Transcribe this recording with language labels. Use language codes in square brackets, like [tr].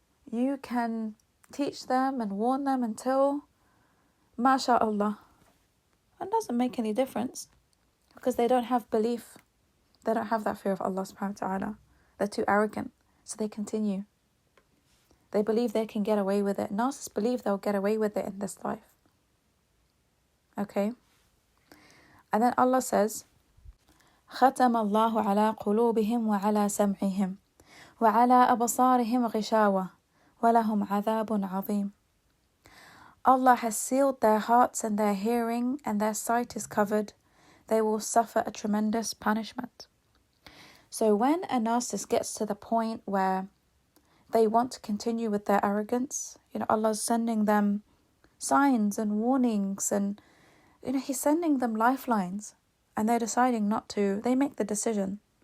[en] You can teach them and warn them until, MashaAllah, it doesn't make any difference, because they don't have belief. They don't have that fear of Allah subhanahu wa ta'ala. They're too arrogant, so they continue. They believe they can get away with it. Narcissists believe they'll get away with it in this life. Okay? And then Allah says, [ar] ختم الله على قلوبهم وعلى سمعهم وعلى أبصارهم غشاوة ولهم عذاب عظيم. [en] Allah has sealed their hearts and their hearing, and their sight is covered. They will suffer a tremendous punishment. So when a narcissist gets to the point where they want to continue with their arrogance, Allah's sending them signs and warnings, and He's sending them lifelines, and they're deciding not to. They make the decision.